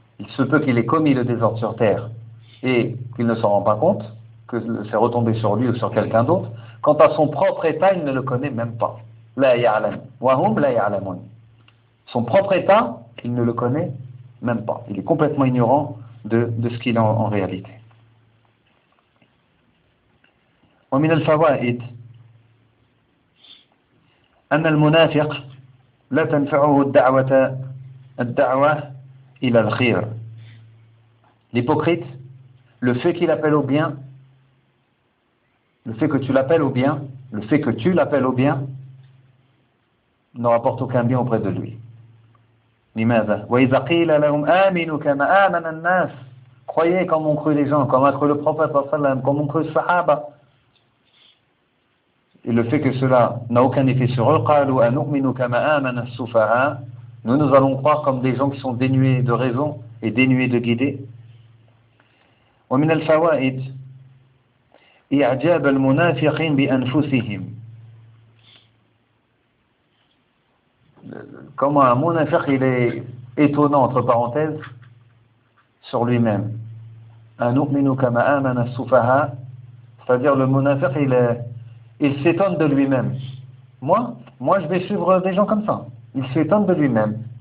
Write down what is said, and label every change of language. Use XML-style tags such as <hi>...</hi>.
<fr>Il se peut qu'il ait commis le désordre sur terre et qu'il ne s'en rend pas compte, que c'est retombé sur lui ou sur quelqu'un d'autre. Quant à son propre état, il ne le connaît même pas.</fr> <ar>La ya'lam. Wahum la ya'lamun.</ar> <fr>Son propre état, il ne le connaît même pas. Il est complètement ignorant de ce qu'il est en réalité.</fr> <ar>ومن الفوائد أن المنافق لا تنفعه الدعوة إلى الخير.</ar> <fr>L'hypocrite, le fait qu'il appelle au bien, le fait que tu l'appelles au bien, le fait que tu l'appelles au bien, ne rapporte aucun bien auprès de lui.</fr> <ar>لماذا؟ وإذا قيل لهم آمنوا كما آمن الناس.</ar> <fr>Croyez comme ont cru les gens, comme a cru le prophète</fr> <ar>صلى الله عليه وسلم,</ar> <fr>comme ont cru les Sahaba. Et le fait que cela n'a aucun effet sur eux,</fr> <ar>قالوا أنؤمن كما آمن السفهاء.</ar> <fr>Nous allons croire comme des gens qui sont dénués de raison et dénués de guidée.</fr> <ar>ومن الفوائد إعجاب المنافقين بأنفسهم.</ar> <fr>Comme un munafiq, il est étonnant, entre parenthèses, sur lui-même.</fr> <ar>أنؤمن كما آمن السفهاء.</ar> <fr>C'est-à-dire le munafiq, il s'étonne de lui-même. Moi, je vais suivre des gens comme ça. Il s'étonne de lui-même.</fr>